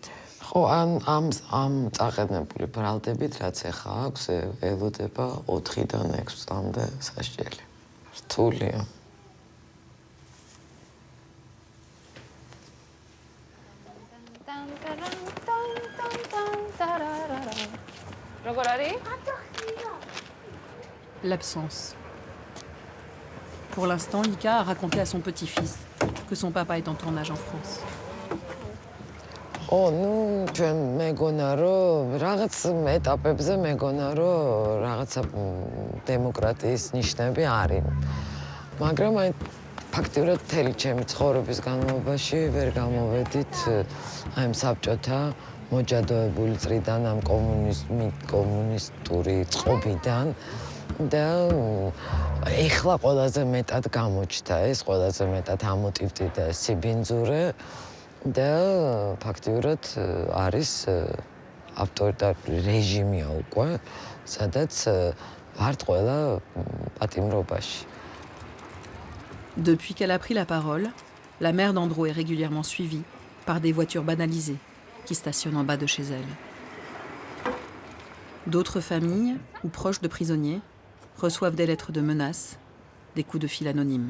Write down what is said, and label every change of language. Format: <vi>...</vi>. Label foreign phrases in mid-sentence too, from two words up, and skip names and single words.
<ka>ხო, ამ წაყენებული ბრალდებით, რაც ეხლა აქვს, ელოდება 4-დან 6 წლამდე სასჯელი. რთულია. როგორ არის?</ka> <fr>L'absence. Pour l'instant, Lika a raconté à son petit-fils que son papa est en tournage en France.</fr> <ka>ჩვენ მეგონა რომ რაღაც ეტაპებზე მეგონა რომ რაღაცა დემოკრატიის ნიშნები არის. მაგრამ აი ფაქტიურად მთელი ჩემი ცხოვრების განმავლობაში ვერ გამოვედით აი ამ საბჭოთა მოჯადოებული წრიდან, ამ კომუნისტური წყობიდან და ეხლა ყველაზე მეტად გამოჩნდა ეს, ყველაზე მეტად ამოტივტიდა სიბინძურე და ფაქტიურად არის ავტორიტარული რეჟიმია უკვე, სადაც ვართ ყველა პატიმრობაში.</ka> <fr>Depuis qu'elle a pris la parole, la mère d'Andro est régulièrement suivie par des voitures banalisées qui stationnent en bas de chez elle. D'autres familles ou proches de prisonniers reçoivent des lettres de menaces, des coups de fil anonymes.</fr>